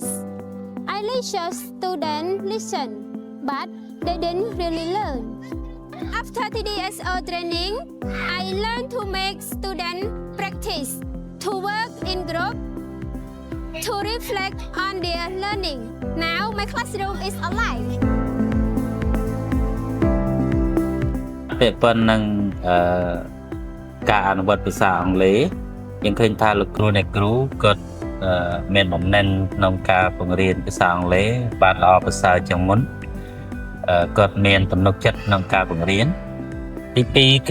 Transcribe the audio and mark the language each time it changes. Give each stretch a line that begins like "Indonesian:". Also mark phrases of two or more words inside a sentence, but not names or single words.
English: I lecture students listen, but they didn't really learn. After TDSO training, I learned to make students practice, to work in group, to reflect on their learning. Now my classroom is alive.
Khmer: ពាក្យប៉ុណ្ណឹងការអនុវត្តភាសាអង់គ្លេសយើងឃើញថាលោកគ្រូអ្នកគ្រូគាត់មានបំណិនក្នុងការបង្រៀនភាសាអង់គ្លេសបានល្អប្រសើរជាងមុនគាត់មានទំនុកចិត្តក្នុងការបង្រៀនទី2